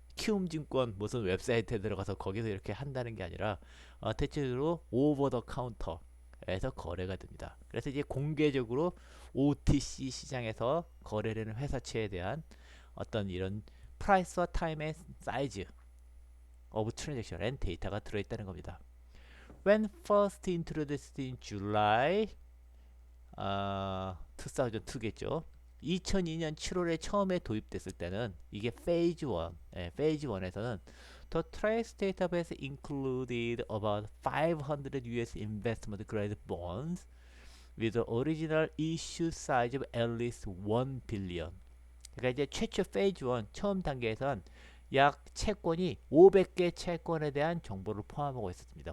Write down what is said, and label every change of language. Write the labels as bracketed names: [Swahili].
[Korean] 키움증권 무슨 웹사이트에 들어가서 거기서 이렇게 한다는 게 아니라 대체적으로 오버 더 카운터에서 거래가 됩니다. 그래서 이제 공개적으로 OTC 시장에서 거래되는 회사채에 대한 어떤 이런 프라이스와 타임의 사이즈 [English] of transaction and [Korean] 데이터가 들어있다는 겁니다. [English] When first introduced in July 2002겠죠. [Korean] 2002년 7월에 처음에 도입됐을 때는 이게 페이즈 1, 페이즈 1에서는 [English] The Trace database included about 500 US investment grade bonds with the original issue size of at least 1 billion. [Korean] 그러니까 이제 최초 페이즈 1 처음 단계에선 약 채권이 500개 채권에 대한 정보를 포함하고 있었습니다.